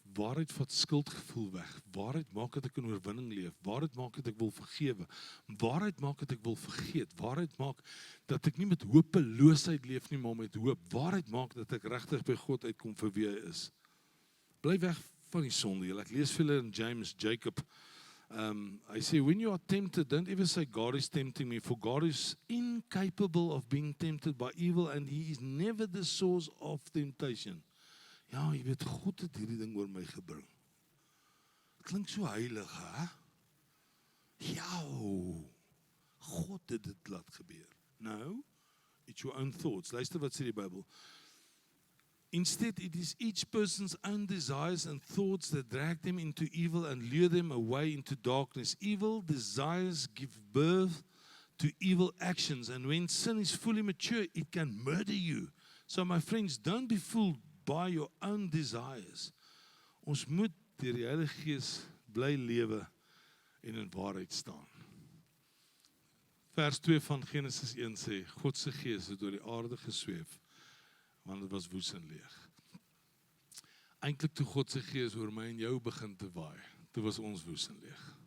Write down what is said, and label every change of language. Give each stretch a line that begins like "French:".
Afrikaans: Waarheid vat skuldgevoel weg. Waarheid maak dat ek in oorwinning leef. Waarheid maak dat ek wil vergewe. Waarheid maak dat ek wil vergeet. Waarheid maak dat ek nie met hopeloosheid leef nie, maar met hoop. Waarheid maak dat ek regtig by God uitkom vir wie hy is. Bly weg van die sonde. Ek lees vir hulle in James, Jacob.
English: I say, when you are tempted, don't ever say, God is tempting me, for God is incapable of being tempted by evil, and he is never the source of temptation.
Afrikaans: Ja, jy weet, God het hierdie ding oor my gebring. Klink so heilig, hè? Ja, God het dit laat gebeur.
English: No, it's your own thoughts.
Afrikaans: Luister wat sê die Bybel.
English: Instead, it is each person's own desires and thoughts that drag them into evil and lure them away into darkness. Evil desires give birth to evil actions, and when sin is fully mature, it can murder you. So, my friends, don't be fooled by your own desires.
Afrikaans: Ons moet deur die Heilige Gees bly lewe en in waarheid staan. Vers 2 van Genesis 1 sê, God se Gees het oor die aarde gesweef, want dit was woes en leeg. Eintlik toe God se Gees oor my en jou begin te waai, toe was ons woes en leeg.